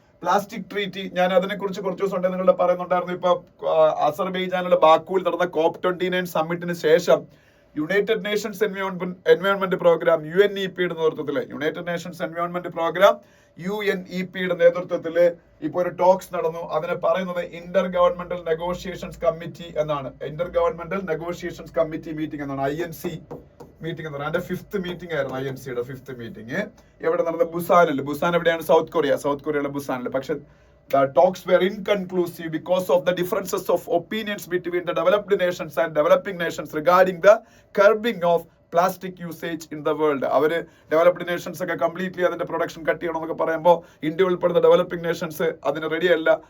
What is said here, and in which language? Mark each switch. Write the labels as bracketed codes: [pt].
[ml] Plastic treaty ഞാൻ അതിനെ കുറിച്ച് കുറച്ച് ദിവസം ഉണ്ട് നിങ്ങളുടെ പറയുന്നുണ്ടായിരുന്നു. ഇപ്പൊ അസർബൈജാനിലെ ബാക്കുവിൽ നടന്ന COP29 സമ്മിറ്റിന് ശേഷം യുണൈറ്റഡ് നേഷൻസ് എൻവയോൺമെന്റ് പ്രോഗ്രാം UNEP-യുടെ നേതൃത്വത്തിൽ യുണൈറ്റഡ് നേഷൻസ് എൻവയോൺമെന്റ് പ്രോഗ്രാം UNEP-യുടെ നേതൃത്വത്തിൽ ഇപ്പൊ ഒരു ടോക്സ് നടന്നു. അതിനെ പറയുന്നത് ഇന്റർ ഗവൺമെന്റൽ നെഗോഷിയേഷൻസ് കമ്മിറ്റി എന്നാണ്. Inter governmental negotiations committee meeting എന്നാണ്. INC മീറ്റിംഗ് എന്നാണ്. അതിന്റെ 5th മീറ്റിംഗ് ആയിരുന്നു. INC-യുടെ 5th മീറ്റിംഗ് എവിടെ നടന്നത്? ബുസാനിൽ. ബുസാൻ എവിടെയാണ്? സൗത്ത് കൊറിയയുടെ ബുസാനിൽ. [en] പക്ഷെ the talks were inconclusive because of the differences of opinions between the developed nations and developing nations regarding the curbing of plastic usage in the world. [ml] അവര് developed Nations ഒക്കെ completely അതിന്റെ production cut ചെയ്യണം എന്നൊക്കെ പറയുമ്പോൾ India ഉൾപ്പെടുന്ന developing Nations അതിന് ready അല്ല.